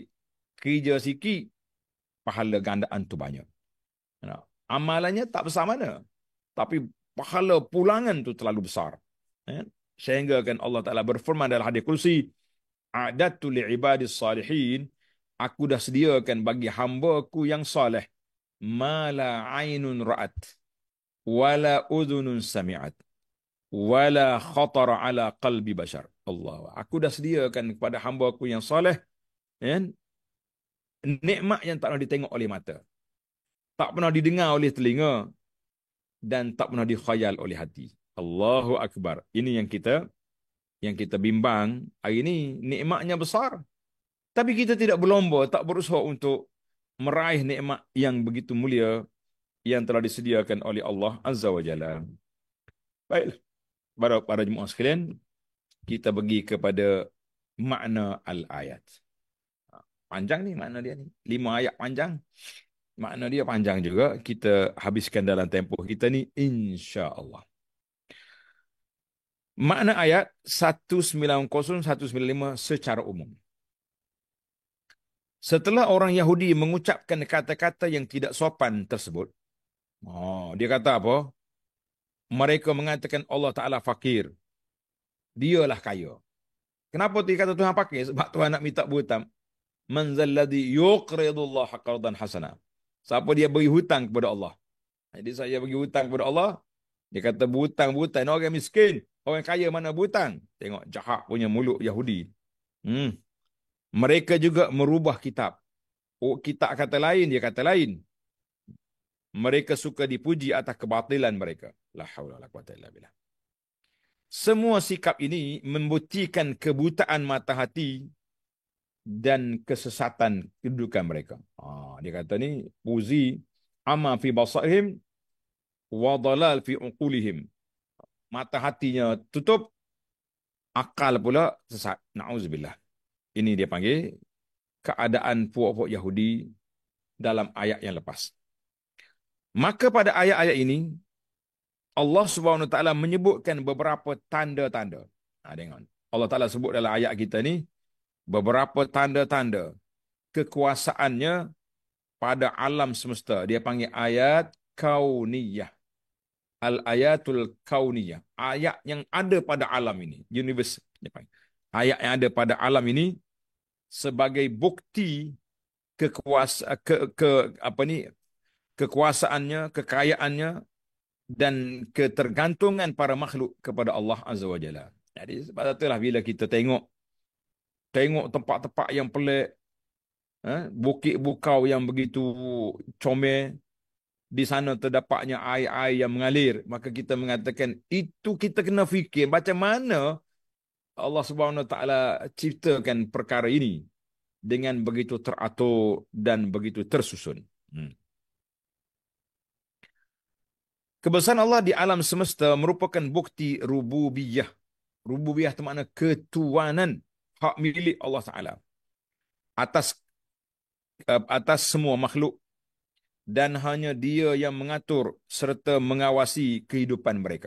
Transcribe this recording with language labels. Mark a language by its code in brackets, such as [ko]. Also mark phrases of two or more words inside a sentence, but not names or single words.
[ms] Kerja sikit, pahala gandaan tu banyak. Amalannya tak besar mana, tapi pahala pulangan tu terlalu besar. Sehingga kan Allah Ta'ala berfirman dalam hadis kursi, [ar] أعددت لعبادي الصالحين, [ms] aku dah sediakan bagi hamba-Ku yang saleh, [ar] ما لا عين رأت ولا أذن سمعت ولا خطر على قلب بشر. [ms] Allah, aku dah sediakan kepada hamba-Ku yang saleh nikmat yang tak pernah ditengok oleh mata, tak pernah didengar oleh telinga, dan tak pernah dikhayal oleh hati. [ar] الله أكبر. [ms] Ini yang kita bimbang hari ini, nikmatnya besar. Tapi kita tidak berlomba, tak berusaha untuk meraih nikmat yang begitu mulia yang telah disediakan oleh Allah [ar] عز وجل. [ms] Baiklah, para jemaah sekalian, kita pergi kepada makna al-ayat. Panjang ni makna dia ni. 5 ayat panjang. Makna dia panjang juga. Kita habiskan dalam tempoh kita ni, insya-Allah. Makna ayat 190-195 secara umum. Setelah orang Yahudi mengucapkan kata-kata yang tidak sopan tersebut, dia kata apa? Mereka mengatakan Allah Ta'ala fakir. Dialah kaya. Kenapa dia kata Tuhan fakir? Sebab Tuhan nak minta berhutang. [ar] من ذا الذي يقرض الله قرضا حسنا. [ms] Siapa dia beri hutang kepada Allah? Jadi saya bagi hutang kepada Allah, dia kata berhutang. Orang miskin. Orang kaya mana berhutang? Tengok jahat punya mulut Yahudi. Mereka juga merubah kitab. Kitab kata lain, dia kata lain. Mereka suka dipuji atas kebatilan mereka. [ar] لا حول ولا قوة إلا بالله. [ms] Semua sikap ini membuktikan kebutaan mata hati dan kesesatan kedudukan mereka. Dia kata ni, [ar] عمى في بصائرهم وضلال في عقولهم. [ms] Mata hatinya tutup, akal pula sesat. Na'udzubillah. Ini dia panggil keadaan puak-puak Yahudi dalam ayat yang lepas. Maka pada ayat-ayat ini, [ar] الله سبحانه وتعالى [ms] menyebutkan beberapa tanda-tanda. Tengok. Allah Taala sebut dalam ayat kita ni beberapa tanda-tanda kekuasaannya pada alam semesta. Dia panggil ayat kauniyah. [ar] الآيات الكونية. [ms] Ayat yang ada pada alam ini. Universe. Dia panggil. Ayat yang ada pada alam ini sebagai bukti kekuasaannya, kekayaannya, dan ketergantungan para makhluk kepada Allah [ar] عز وجل. [ms] Jadi sebab itulah bila kita tengok tempat-tempat yang pelik, bukit bukau yang begitu comel, di sana terdapatnya air-air yang mengalir, maka kita mengatakan itu kita kena fikir macam mana [ar] الله سبحانه وتعالى [ms] ciptakan perkara ini dengan begitu teratur dan begitu tersusun. Kebesaran Allah di alam semesta merupakan bukti rububiyah. Rububiyah itu makna ketuanan, hak milik Allah Ta'ala atas semua makhluk dan hanya Dia yang mengatur serta mengawasi kehidupan mereka.